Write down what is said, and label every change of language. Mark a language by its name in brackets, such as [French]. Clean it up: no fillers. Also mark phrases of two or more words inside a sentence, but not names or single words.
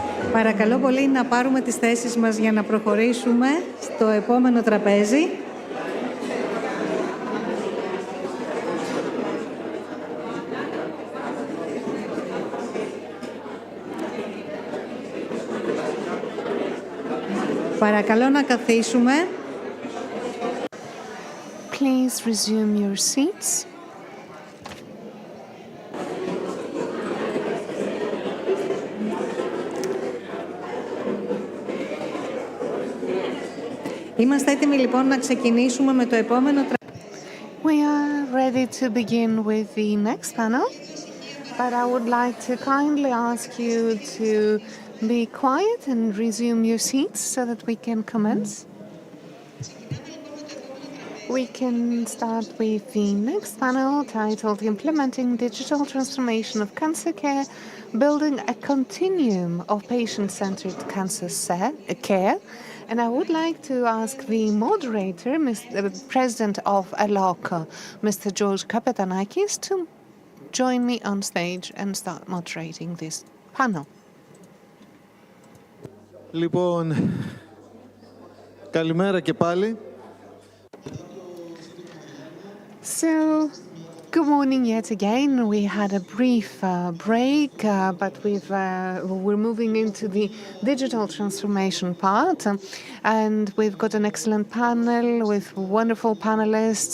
[Greek] Παρακαλώ πολύ να πάρουμε τις θέσεις μας για να προχωρήσουμε στο επόμενο τραπέζι. Παρακαλώ να καθίσουμε. [English] Please resume your seats. [Greek] Είμαστε έτοιμοι λοιπόν να ξεκινήσουμε με το επόμενο τραπέζι. [English] We are ready to begin with the next panel, but I would like to kindly ask you to be quiet and resume your seats so that we can commence. We can start with the next panel titled Implementing Digital Transformation of Cancer Care, Building a Continuum of Patient-Centered Cancer Care. And I would like to ask the moderator, the President of ALOC, Mr. George Kapetanakis, to join me on stage and start moderating this panel. [Greek] Λοιπόν, καλημέρα και πάλι. [English] So, good morning yet again. We had a brief break, but we're moving into the digital transformation part. And we've got an excellent panel with wonderful panelists.